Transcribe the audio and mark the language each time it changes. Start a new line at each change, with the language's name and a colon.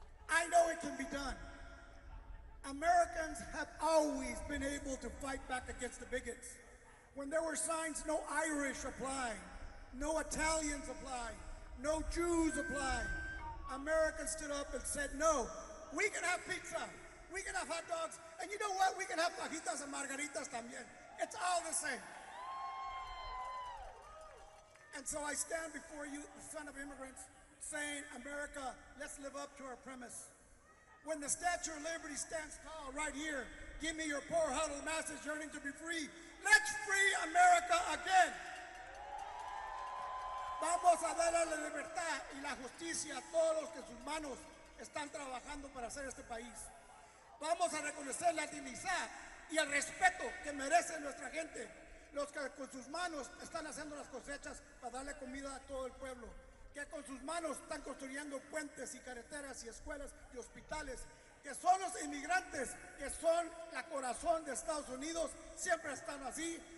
English: I know it can be done. Americans have always been able to fight back against the bigots. When there were signs, no Irish apply, no Italians apply, no Jews apply, Americans stood up and said, no, we can have pizza, we can have hot dogs, and you know what? We can have fajitas and margaritas también. It's all the same. And so I stand before you, the son of immigrants, saying, America, let's live up to our premise. When the Statue of Liberty stands tall right here, give me your poor huddled masses yearning to be free. Let's free America again.
Spanish: Vamos a darle la libertad y la justicia a todos los que sus manos están trabajando para hacer este país. Vamos a reconocer la dignidad y el respeto que merece nuestra gente, los que con sus manos están haciendo las cosechas para darle comida a todo el pueblo, que con sus manos están construyendo puentes y carreteras y escuelas y hospitales, que son los inmigrantes, que son la corazón de Estados Unidos, siempre están así.